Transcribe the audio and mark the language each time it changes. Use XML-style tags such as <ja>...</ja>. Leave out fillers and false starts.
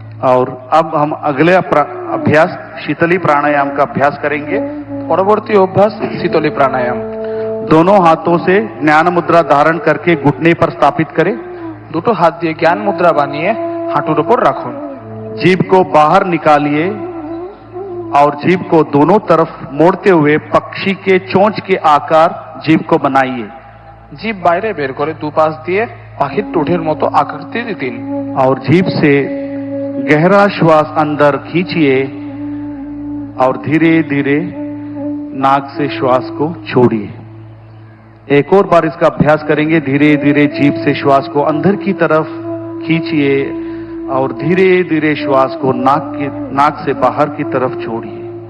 <hi>और अब हम अगले अभ्यास शीतली प्राणायाम का अभ्यास करेंगे।</hi> <bn>পরবর্তী অভ্যাস শীতলী প্রাণায়াম।</bn> <hi>दोनों हाथों से ज्ञान मुद्रा धारण करके घुटने पर स्थापित करें।</hi> <bn>দুটো হাত দিয়ে জ্ঞান মুদ্রা বানিয়ে হাঁটুর উপর রাখুন।</bn> <hi>जीभ को बाहर निकालिए और जीभ को दोनों तरफ मोड़ते हुए पक्षी के चोंच के आकार जीभ को बनाइए।</hi> <bn>জিভ বাইরে বের করে দুপাশ দিয়ে পাখির ঠোঁটের মতো আকৃতি দিন।</bn> <hi>और जीभ से गहरा श्वास अंदर खींचिए और धीरे धीरे नाक से श्वास को छोड़िए। एक और बार इसका अभ्यास करेंगे। धीरे धीरे जीभ से श्वास को अंदर की तरफ खींचिए और धीरे धीरे श्वास को नाक से बाहर की तरफ छोड़िए।</hi>